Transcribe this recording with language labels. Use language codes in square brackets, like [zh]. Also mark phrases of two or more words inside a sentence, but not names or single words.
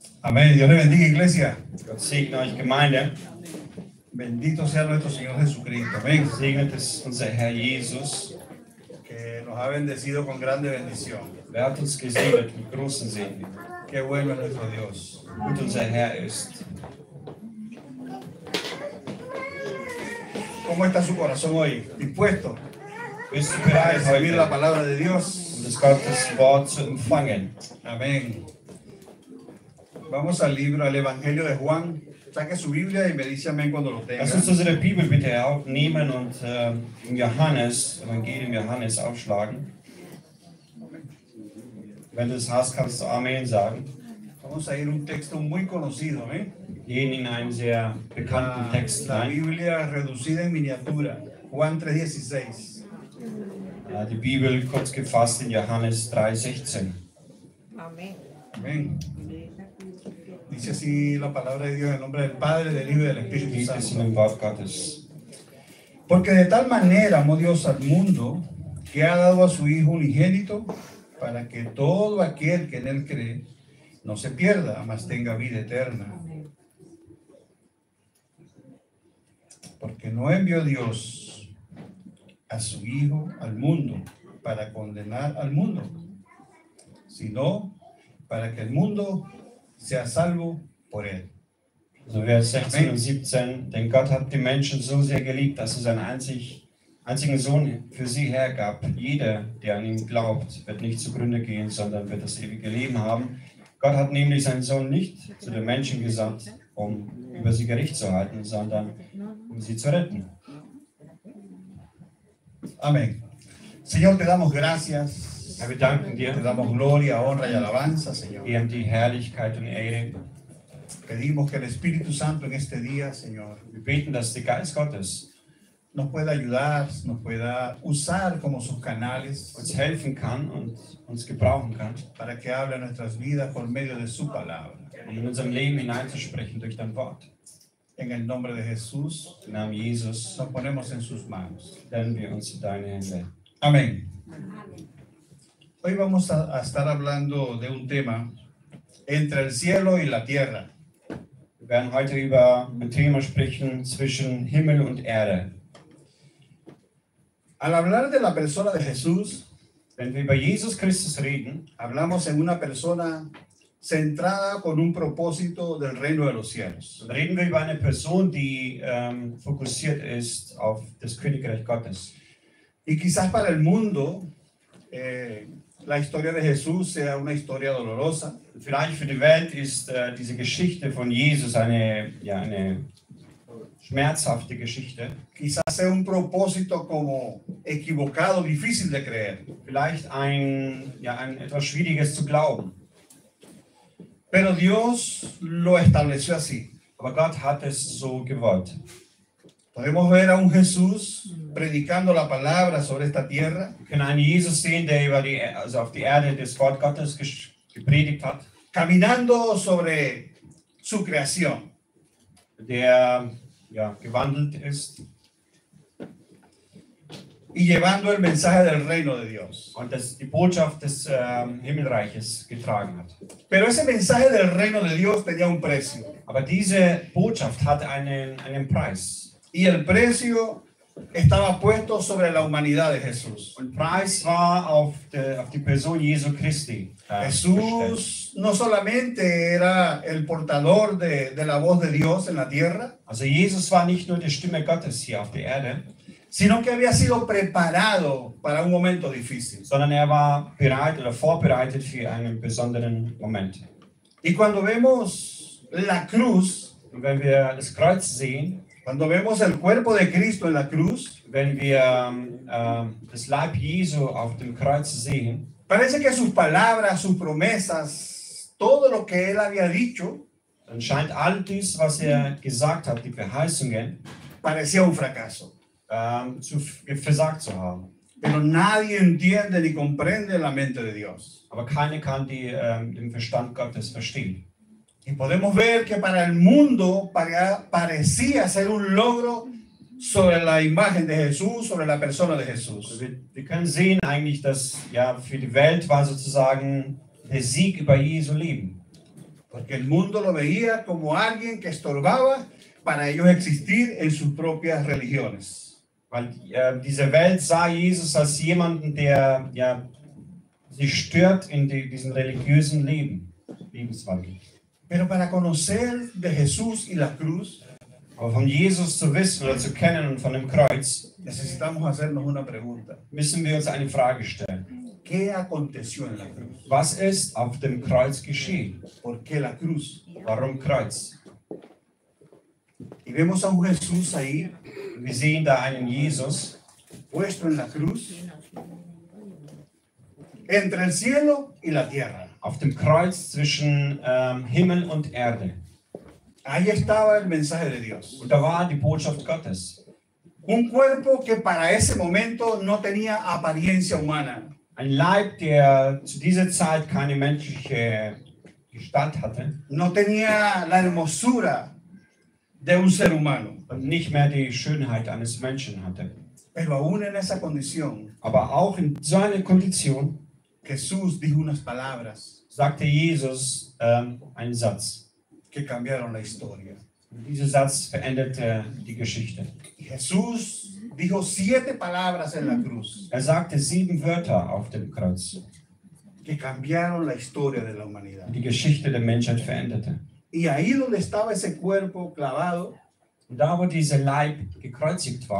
[es] Amén. Dios le bendiga, iglesia. [de] Gott segne euch Gemeinde. [es] Bendito sea nuestro Señor Jesucristo. Amén. [de] Segnet es unser Herr Jesus. [es] Que nos ha bendecido con grande bendición. [de] Er hat uns gesegnet mit großen Segen. [es] Qué bueno es nuestro Dios. [de] Gut unser Herr ist. [es] ¿Cómo está su corazón hoy? ¿Dispuesto [de] Bist du [es] a [de] bereit, [es] recibir la [de] heute [es] palabra de Dios? [de] das Gottes Wort zu empfangen? [es] Amén. Vamos al libro, al Evangelio de Juan. Saque su Biblia y me dice amén cuando lo tenga. [de] Lass uns unsere Bibel bitte nehmen und im Evangelium Johannes aufschlagen. Wenn du es hast, kannst du Amen sagen. [es] Vamos a ir a un texto muy conocido. Amén. [de] Gehen in einen sehr bekannten Text [es] La [de] rein. [es] Biblia reducida en miniatura. Juan 3:16. [de] Die Bibel kurz gefasst in Johannes 3,16. [es] Amén. Amén. Dice así la palabra de Dios en el nombre del Padre, del Hijo y del Espíritu [de] Geht es in [es] Santo. [de] dem Wort Gottes. [es] Porque de tal manera amó Dios al mundo que ha dado a su Hijo unigénito para que todo aquel que en él cree no se pierda, mas tenga vida eterna. Porque no envió Dios a su Hijo al mundo para condenar al mundo, sino para que el mundo sea salvo por él. [de] Also Vers 16 und 17, denn Gott hat die Menschen so sehr geliebt, dass er seinen einzigen Sohn für sie hergab. Jeder, der an ihn glaubt, wird nicht zugrunde gehen, sondern wird das ewige Leben haben. Gott hat nämlich seinen Sohn nicht zu den Menschen gesandt, um über sie Gericht zu halten, sondern um sie zu retten. [es] Amén. Señor, te damos gracias, [de] Herr, wir danken [es] te [de] dir, [es] damos gloria, honra y alabanza, Señor. [de] geben die Herrlichkeit und Ehre. [es] Pedimos que el Espíritu Santo en este día, Señor, [de] Wir beten, dass der Geist Gottes [es] nos pueda ayudar, nos pueda usar como sus canales [de] uns helfen kann und uns gebrauchen kann, [es] para que hable a nuestras vidas por medio de su palabra. [de] um in unserem Leben hineinzusprechen durch dein Wort. [es] En el nombre de Jesús, [de] Im Namen Jesus [es] nos ponemos en sus manos. [de] stellen wir uns in deine Hände. [es] Amén. Hoy vamos a estar hablando de un tema entre el cielo y la tierra. [de] Wir werden heute über ein Thema sprechen zwischen Himmel und Erde. [es] Al hablar de la persona de Jesús, [de] Wenn wir über Jesus Christus reden, [es] hablamos en una persona centrada con un propósito del reino de los cielos. [de] dann reden wir über eine Person, die fokussiert ist auf das Königreich Gottes. [es] Y quizás para el mundo la historia de Jesús sea una historia dolorosa, [de] Vielleicht für die Welt ist diese Geschichte von Jesus eine schmerzhafte Geschichte. [es] quizás sea un propósito como equivocado, difícil de creer. [de] Vielleicht ein etwas Schwieriges zu glauben. [es] Pero Dios lo estableció así. [de] Aber Gott hat es so gewollt. [es] Podemos ver a un Jesús predicando la palabra sobre esta tierra, [de] Wir können einen Jesus sehen, der auf die Erde das Wort Gottes gepredigt hat, [es] caminando sobre su creación, [de] der gewandelt ist [es] y llevando el mensaje del reino de Dios. [de] und die Botschaft des Himmelreiches getragen hat. [es] Pero ese mensaje del reino de Dios tenía un precio, [de] Aber diese Botschaft hatte einen Preis. [es] y el precio estaba puesto sobre la humanidad de Jesús. [de] Und Preis war auf die Person Jesu Christi gestellt. [es] Jesús no solamente era el portador de la voz de Dios en la tierra, [de] Also Jesus war nicht nur die Stimme Gottes hier auf der Erde, [es] sino que había sido preparado para un momento difícil. [de] sondern er war bereit oder vorbereitet für einen besonderen Moment. [es] Y cuando vemos la cruz, [de] Und wenn wir das Kreuz sehen, [es] cuando vemos el cuerpo de Cristo en la cruz, [de] wenn wir das Leib Jesu auf dem Kreuz sehen, [es] parece que sus palabras, sus promesas, todo lo que él había dicho, [de] dann scheint all dies, was gesagt hat, die Verheißungen, [es] parecía un fracaso. [de] versagt zu haben. [es] Pero nadie entiende ni comprende la mente de Dios. [de] Aber keiner kann den Verstand Gottes verstehen. [es] Y podemos ver que para el mundo parecía ser un logro sobre la imagen de Jesús, sobre la persona de Jesús. [de] Wir können sehen eigentlich, dass für die Welt war sozusagen der Sieg über Jesu Leben. [es] Porque el mundo lo veía como alguien que estorbaba para ellos existir en sus propias religiones. [de] Weil diese Welt sah Jesus als jemanden, der ja, sich stört in diesem religiösen Lebenswandel. [es] Pero para conocer de Jesús y la cruz, [de] Aber von Jesus zu wissen oder zu kennen und von dem Kreuz, [es] necesitamos hacernos una pregunta. [de] müssen wir uns eine Frage stellen. [es] ¿Qué aconteció en la cruz? [de] Was ist auf dem Kreuz geschehen? [es] ¿Por qué la cruz? [de] Warum Kreuz? [es] Y vemos a un Jesús ahí, [de] Wir sehen da einen Jesus, [es] puesto en la cruz, entre el cielo y la tierra. [de] auf dem Kreuz zwischen Himmel und Erde. [es] Ahí estaba el mensaje de Dios. [de] Und da war die Botschaft Gottes. [es] Un cuerpo que para ese momento no tenía apariencia humana. [de] Ein Leib, der zu dieser Zeit keine menschliche Gestalt hatte [es] No tenía la hermosura de un ser humano. [de] und nicht mehr die Schönheit eines Menschen hatte. [es] Pero aún en esa condición, [de] Aber auch in so einer Kondition [es] Jesús dijo unas palabras [de] sagte Jesus einen Satz. [es] que cambiaron la historia. [de] Und dieser Satz veränderte die Geschichte. [es] Y Jesús dijo 7 palabras en la cruz [de] Sagte 7 Wörter auf dem Kreuz, [es] que cambiaron la historia de la humanidad. [de] die die Geschichte der Menschheit veränderte. [es] Y ahí donde estaba ese cuerpo clavado, [de] Und da, wo dieser Leib gekreuzigt war,